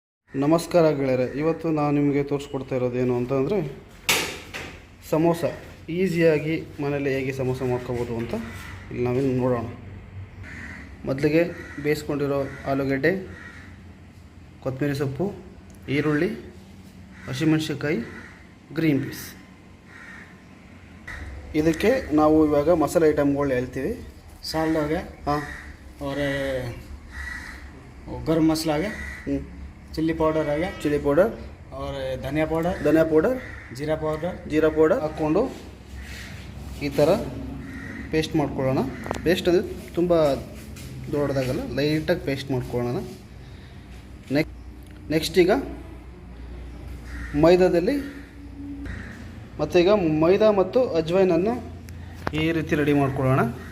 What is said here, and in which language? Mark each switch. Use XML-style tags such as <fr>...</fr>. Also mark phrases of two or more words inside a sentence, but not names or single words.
<kn>ನಮಸ್ಕಾರ ಗೆಳೆಯರೆ, ಇವತ್ತು ನಾನು ನಿಮಗೆ ತೋರಿಸ್ಕೊಡ್ತಾ ಇರೋದೇನು ಅಂತಂದರೆ ಸಮೋಸ ಈಸಿಯಾಗಿ ಮನೇಲಿ ಹೇಗೆ ಸಮೋಸ ಮಾಡ್ಕೋಬೋದು ಅಂತ ಇಲ್ಲಿ ನಾವಿನ್ನು ನೋಡೋಣ. ಮೊದಲಿಗೆ ಬೇಯಿಸ್ಕೊಂಡಿರೋ ಆಲೂಗಡ್ಡೆ, ಕೊತ್ತಂಬರಿ ಸೊಪ್ಪು, ಈರುಳ್ಳಿ, ಹಸಿಮೆಣಸಿನ್ಕಾಯಿ,</kn> <en>green peas.</en> <kn>ಇದಕ್ಕೆ ನಾವು ಇವಾಗ ಮಸಾಲೆ ಐಟಮ್ಗಳು ಹೇಳ್ತೀವಿ.</kn> <hi>साल्ट हो गया, हाँ, और गरम मसाला आ गया,</hi> <en>chilli powder</en> <hi>आ गया,</hi> <en>chilli powder,</en> <hi>और धनिया पाउडर, जीरा पाउडर</hi> <kn>ಹಾಕ್ಕೊಂಡು ಈ ಥರ ಪೇಸ್ಟ್ ಮಾಡ್ಕೊಳ್ಳೋಣ. ಪೇಸ್ಟ್ ಅಂದರೆ ತುಂಬ ದೊಡ್ಡದಾಗಲ್ಲ, ಲೈಟಾಗಿ ಪೇಸ್ಟ್ ಮಾಡ್ಕೊಳ್ಳೋಣ. ನೆಕ್ಸ್ಟ್ ಈಗ ಮೈದಾದಲ್ಲಿ ಮತ್ತೀಗ ಮೈದಾ ಮತ್ತು ಅಜ್ವೈನನ್ನು ಈ ರೀತಿ ರೆಡಿ ಮಾಡ್ಕೊಳ್ಳೋಣ.</kn>